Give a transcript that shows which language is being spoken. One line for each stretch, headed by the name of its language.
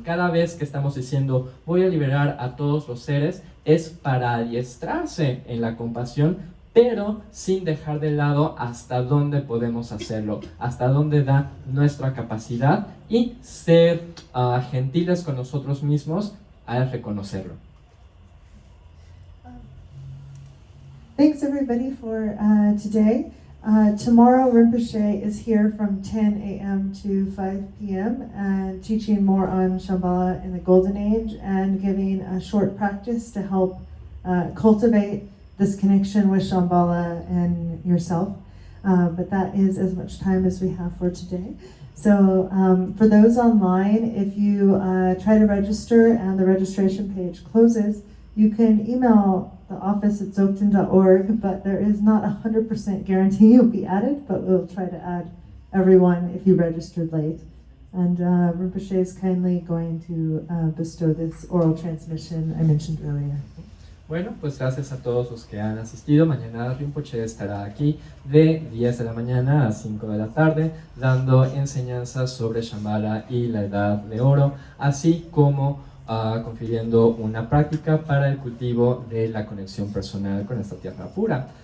Spanish: Cada vez que estamos diciendo voy a liberar a todos los seres, es para adiestrarse en la compasión, pero sin dejar de lado hasta dónde podemos hacerlo, hasta dónde da nuestra capacidad, y ser gentiles con nosotros mismos al reconocerlo.
English: Thanks everybody for today. Tomorrow Rinpoche is here from 10 a.m. to 5 p.m. and teaching more on Shambhala in the Golden Age and giving a short practice to help cultivate this connection with Shambhala and yourself. But that is as much time as we have for today. So for those online, if you try to register and the registration page closes, you can email the office at dzogchen.org, but there is not 100% guarantee you'll be added, but we'll try to add everyone if you registered late. And Rinpoche is kindly going to bestow this oral transmission I mentioned earlier.
Spanish: Bueno, pues gracias a todos los que han asistido. Mañana Rinpoche estará aquí de 10 de la mañana a 5 de la tarde dando enseñanzas sobre Shambhala y la Edad de Oro, así como confiriendo una práctica para el cultivo de la conexión personal con esta tierra pura.